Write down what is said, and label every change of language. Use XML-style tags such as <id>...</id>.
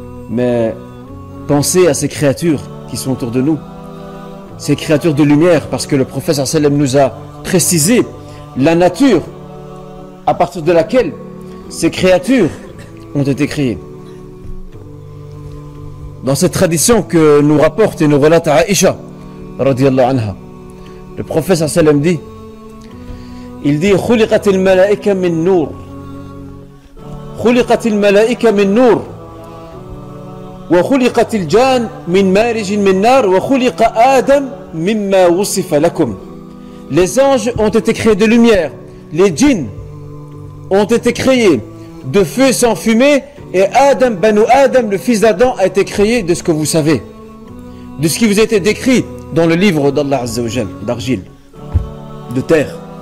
<fr>Mais pensez à ces créatures qui sont autour de nous, ces créatures de lumière, parce que le prophète sallallahu alayhi wa sallam nous a précisé la nature à partir de laquelle ces créatures ont été créées. Dans cette tradition que nous rapporte et nous relate Aïcha, radiyallahu anha. Le prophète sallam dit, il dit</fr> <ar>خُلِقَتِ الْمَلَائِكَ مِنْ نُورٍ خُلِقَتِ الْمَلَائِكَ مِنْ نُورٍ وَخُلِقَتِ الْجَانُّ مِنْ مَارِجٍ مِنْ نَارٍ وَخُلِقَ آدَمَ مِمَّا وُصِفَ لَكُمْ.</ar> <fr>Les anges ont été créés de lumière, les djinns ont été créés de feu sans fumée, et Adam, Banu Adam, le fils d'Adam, a été créé de ce que vous savez, de ce qui vous a été décrit dans le livre d'Allah Azza wa Jal, d'argile, de terre.</fr>